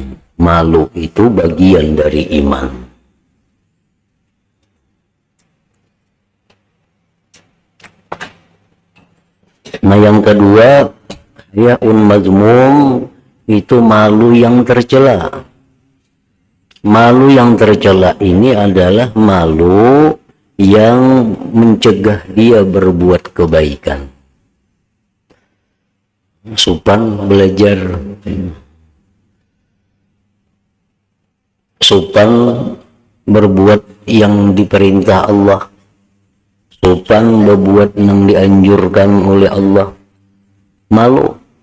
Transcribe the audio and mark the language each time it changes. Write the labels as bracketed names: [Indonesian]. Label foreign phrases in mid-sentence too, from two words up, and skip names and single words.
[Indonesian] Malu itu bagian dari iman. Nah, yang kedua, [Arabic] hayaun mazmum, [Indonesian] itu malu yang tercela. Malu yang tercela ini adalah malu yang mencegah dia berbuat kebaikan. Supan belajar, supan berbuat yang diperintah Allah, supan berbuat yang dianjurkan oleh Allah. Malu.